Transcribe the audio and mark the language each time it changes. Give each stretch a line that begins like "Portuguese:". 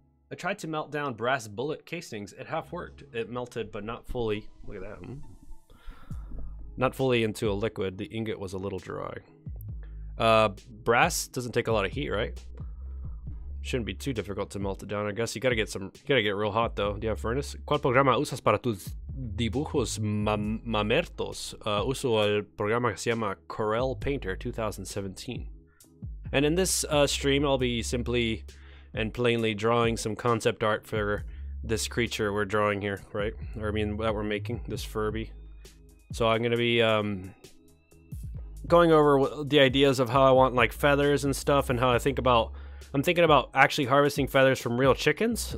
English: I tried to melt down brass bullet casings. It half worked. It melted, but not fully. Look at that. Not fully into a liquid. The ingot was a little dry. Brass doesn't take a lot of heat, right? Shouldn't be too difficult to melt it down. I guess you gotta get real hot though. Do you have furnace?
Spanish: ¿Cuál programa usas para tus dibujos mamertos? Uso el programa que se llama Corel Painter 2017.
English: And in this stream, I'll be simply and plainly drawing some concept art for this creature we're drawing here, right? Or I mean, that we're making, this Furby. So I'm gonna be going over the ideas of how I want like feathers and stuff, and how I'm thinking about actually harvesting feathers from real chickens.